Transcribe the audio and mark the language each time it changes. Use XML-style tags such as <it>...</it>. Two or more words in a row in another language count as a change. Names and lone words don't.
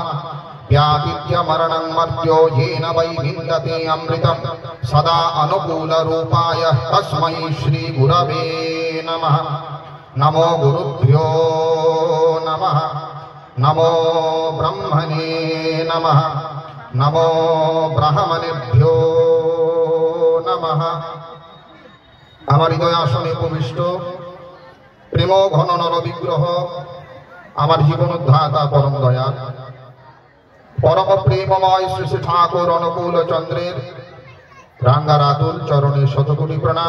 <sa>व्यापित्यमरणं मर्त्यो येन वै विन्दते अमृतं सदा अनुकूलरूपाय तस्मै श्रीगुरवे नमः। नमो गुरुभ्यो नमः। नमो ब्रह्मणे नमः। नमो ब्राह्मणेभ्यो नमः।</sa> <bn>আমার হৃদয় আসনে উপবিষ্ট প্রেম ঘন নর বিগ্রহ আমার জীবন উদ্ধাতা পরম দয়াল পরম প্রেমময় শ্রী শ্রী ঠাকুর অনুকূল চন্দ্রের রাঙ্গারাতুল চরণে শতকোটি প্রণাম।</bn>